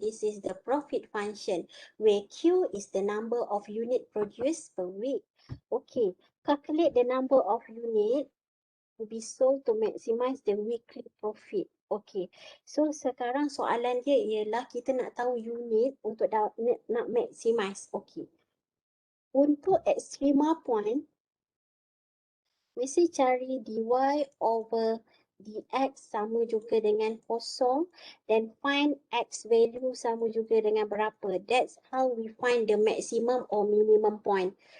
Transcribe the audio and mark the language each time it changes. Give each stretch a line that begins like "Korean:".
English: This is the profit function where Q is the number of unit produced per week. Okay, calculate the number of unit to be sold to maximize the weekly profit.
Malay: Okay, so sekarang soalan dia ialah kita nak tahu unit untuk nak maximize. Okay, untuk ekstrema point, mesti cari dy over dx sama juga dengan kosong dan
English: find x value
Malay: sama juga dengan berapa.
English: That's how we find the maximum or minimum point.